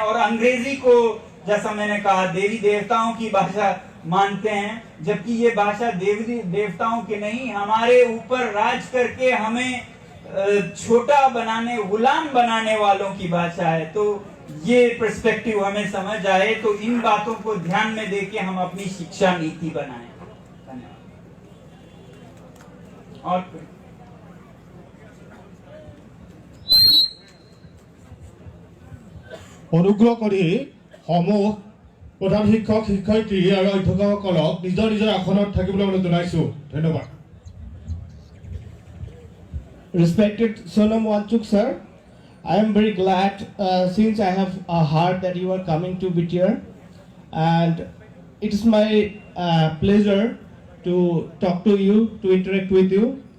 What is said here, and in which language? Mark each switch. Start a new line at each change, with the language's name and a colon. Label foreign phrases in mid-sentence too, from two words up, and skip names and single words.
Hindi: और अंग्रेजी को, जैसा मैंने कहा, देवी देवताओं की भाषा मानते हैं, जबकि ये भाषा देवी देवताओं की नहीं, हमारे ऊपर राज करके हमें छोटा बनाने, गुलाम बनाने वालों की भाषा है। तो ये पर्सपेक्टिव हमें समझ आए तो इन बातों को ध्यान में देके हम अपनी शिक्षा नीति बनाएं। धन्यवाद। और
Assamese: অনুগ্ৰহ কৰি সমূহ প্ৰধান শিক্ষক শিক্ষয়িত্ৰী আৰু অধ্যক্ষসকলক নিজৰ নিজৰ আসনত থাকিবলৈ অনুৰোধ জনাইছোঁ। ধন্যবাদ।
English: Respected Sonam Wangchuk sir, I am very glad since I have heard that you are coming to BTR, and it is my pleasure to talk to you, to interact with you.